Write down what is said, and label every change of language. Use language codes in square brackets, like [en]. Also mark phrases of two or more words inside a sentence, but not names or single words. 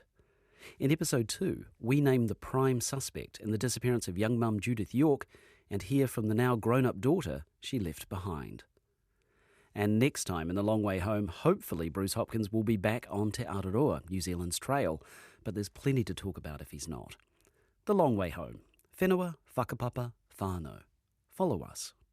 [en] In episode 2, we name the prime suspect in the disappearance of young mum Judith York and hear from the now grown-up daughter she left behind. And next time in The Long Way Home, hopefully Bruce Hopkins will be back on Te Araroa, New Zealand's trail, but there's plenty to talk about if he's not. The Long Way Home. [mi] Whenua, whakapapa, whānau. [en] Follow us.